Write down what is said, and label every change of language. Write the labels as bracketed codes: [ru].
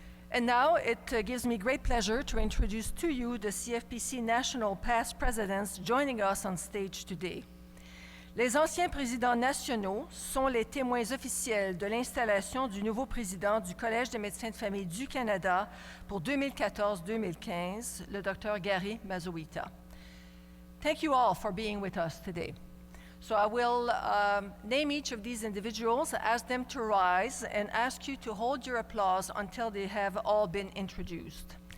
[en] And now it gives me great pleasure to introduce to you the CFPC National Past Presidents joining us on stage today. [fr] Les anciens présidents nationaux sont les témoins officiels de l'installation du nouveau président du Collège des médecins de famille du Canada pour 2014-2015, le Dr. Gary Mazowita. [en] Thank you all for being with us today. So I will name each of these individuals, ask them to rise, and ask you to hold your applause until they have all been introduced.